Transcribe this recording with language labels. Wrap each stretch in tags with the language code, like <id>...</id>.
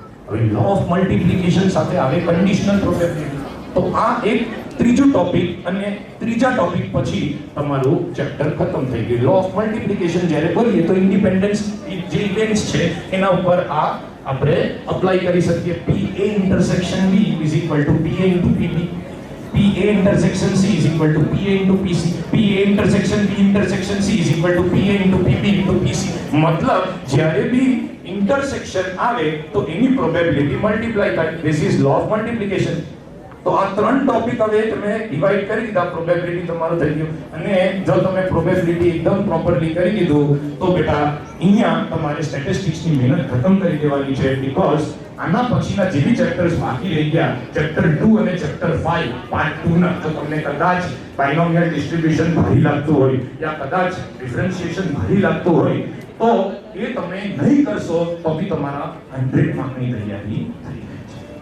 <gu>હવે law of multiplication સાથે આવે કન્ડિશનલ પ્રોબેબિલિટી. તો આ એક ત્રીજો ટોપિક, અને ત્રીજા ટોપિક પછી તમારું ચેપ્ટર ખતમ થઈ ગયું. લો ઓફ મલ્ટીપ્લિકેશન જ્યારે બોલીએ તો ઇન્ડિપેન્ડન્સ જે ઇવેન્ટ્સ છે એના ઉપર આ આપણે અપ્લાય કરી શકીએ.</gu> <en>PA intersection B is equal to PA into PB, PA intersection C is equal to PA into PC, PA intersection B intersection C is equal to PA into PB into PC.</en> <gu>मतलब જ્યારે બી intersection આવે તો એની probability multiply થાય.</gu> <en>This is law of multiplication.</en> <gu>તો આ 3 topic હવે તમે divide કરી દીધા, પ્રોબેબિલિટી તમારું થઈ ગયું. અને જો તમે પ્રોબેબિલિટી એકદમ પ્રોપરલી કરી દીધું તો બેટા અહીંયા તમારે સ્ટેટિસ્ટિક્સની મહેનત ખતમ કરી દેવાની છે, બીકોઝ આના પછીના જે બી ચેપ્ટર્સ બાકી રહી ગયા, ચેપ્ટર 2 અને ચેપ્ટર 5 પાર્ટ 2 ના, તો તમને કદાચ બાયનોમિયલ ડિસ્ટ્રીબ્યુશન ભારી લાગતું હોય યા કદાચ ડિફરન્શિએશન ભારી લાગતું હોય તો એ તમે નહીં કરશો તો બી તમારા 100 માર્કની તૈયારી થઈ જાય છે.</gu>